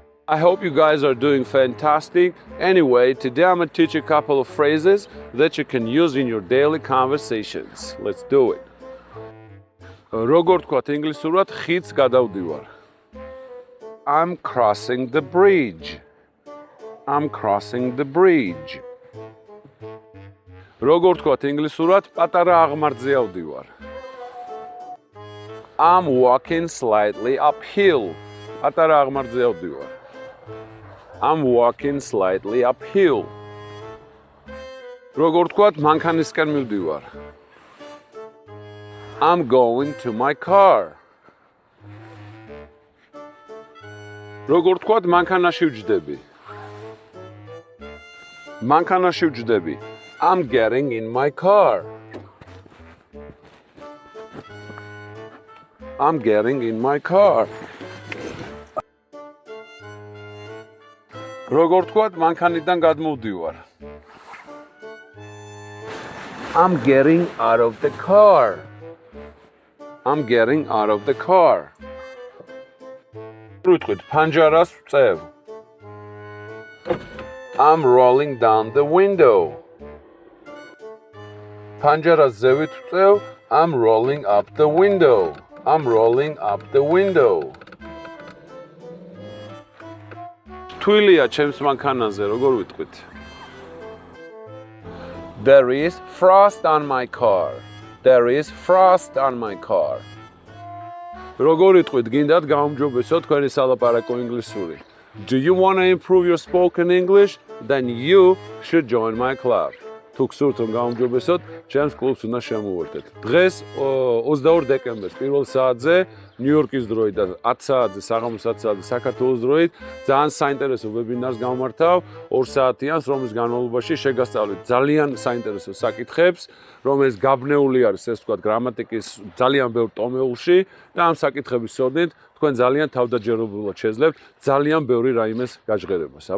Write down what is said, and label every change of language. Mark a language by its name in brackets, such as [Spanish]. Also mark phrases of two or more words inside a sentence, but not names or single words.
[English] I hope you guys are doing fantastic. Anyway, today I'm going to teach you a couple of phrases that you can use in your daily conversations. Let's do it. [Georgian] როგორ თქვათ ინგლისურად ხიდს გადავდივარ. [English] I'm crossing the bridge. I'm crossing the bridge. [Georgian] როგორ თქვათ ინგლისურად პატარა აღმართზე ავდივარ. [English] I'm walking slightly uphill. [Georgian] პატარა აღმართზე ავდივარ. [English] I'm walking slightly uphill. [Georgian] როგორ თქვათ მანქანისკენ მივდივარ. [English] I'm going to my car. [Georgian] როგორ თქვათ მანქანაში ვჯდები. მანქანაში ვჯდები. [English] I'm getting in my car. I'm getting in my car. [Georgian] როგორ თქვათ მანქანიდან გადმოვდივარ. [English] I'm getting out of the car. I'm getting out of the car. [Georgian] ვიტყვით ფანჯარას ვწევ. [English] I'm rolling down the window. [Georgian] ფანჯარას ზევით ვწევ. [English] I'm rolling up the window. I'm rolling up the window. [Georgian] თვილია ჩემს მანქანაზე, როგორ ვიტყვით? [English] There is frost on my car. There is frost on my car. [Georgian] როგორ ვიტყვით? გინდათ გაუმჯობესო თქვენი სალაპარაკო ინგლისური. [English] Do you want to improve your spoken English? Then you should join my club. [Georgian] თუ გსურთ რომ გაუმჯობესოთ, ჩემს კლუბს უნდა შემოვერთეთ. დღეს 22 დეკემბერს პირველ საათზე ნიუ-იორკის დროით და 10 საათზე საღამოს 10 საათზე საქართველოს დროით ძალიან საინტერესო ვებინარს გამართავ 2 საათიანს, რომლის განმავლობაში შეგასწავლეთ ძალიან საინტერესო საკითხებს, რომელიც გაბნეული არის, ესე ვთქვათ, გრამატიკის ძალიან ბევრ ტომეულში და ამ საკითხების სოდნით თქვენ ძალიან თავდაჯერებულად შეძლებთ ძალიან ბევრი რაიმეს გაჟღერებას.